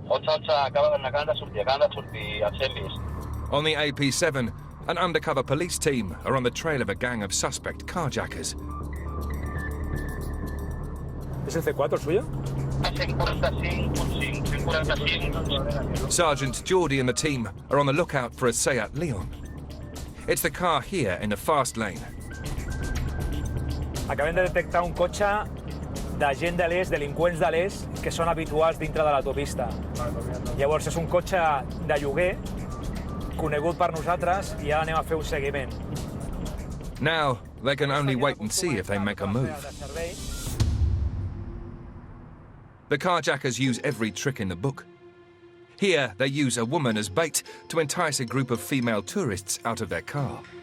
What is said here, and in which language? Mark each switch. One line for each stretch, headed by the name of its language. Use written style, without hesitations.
English: On the AP7, an undercover police team are on the trail of a gang of suspect carjackers.
Spanish: ¿Es el C4 el suyo?
English: Sergeant Geordie and the team are on the lookout for a Seat Leon. It's the car here in the fast lane.
Catalan: Acabem de detectar un cotxe d'agent de l'est, delinqüents de l'est, que són habituals dintre de l'autopista. Llavors és un cotxe de lloguer, conegut per nosaltres, i ara anem a fer un seguiment.
English: Now, they can only wait and see if they make a move. The carjackers use every trick in the book. Here, they use a woman as bait to entice a group of female tourists out of their car.